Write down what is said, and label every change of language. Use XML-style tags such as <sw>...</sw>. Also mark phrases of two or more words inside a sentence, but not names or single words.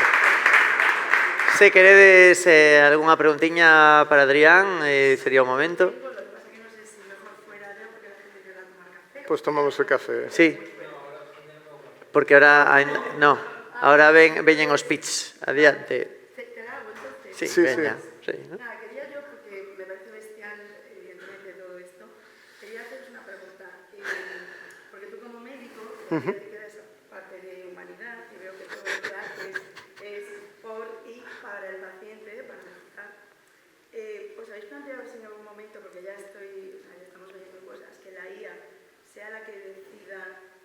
<gl>Se queredes algunha preguntiña para Adrián, sería o momento. Pois tomamos o café.</gl> <es>Sí. Porque ahora... No, ahora</es> <gl>veñen os pits. Adiante. Sí, veña.</gl> <es>Nada, quería yo, porque me parece bestial, evidentemente, todo esto, quería haceros una pregunta. Porque tú como médico, te quedas parte de humanidad, y veo que todo lo que haces es por y para el paciente, para mejorar. ¿Os habéis planteado en algún momento, porque ya estamos leyendo cosas, que la IA sea la que decida?</es>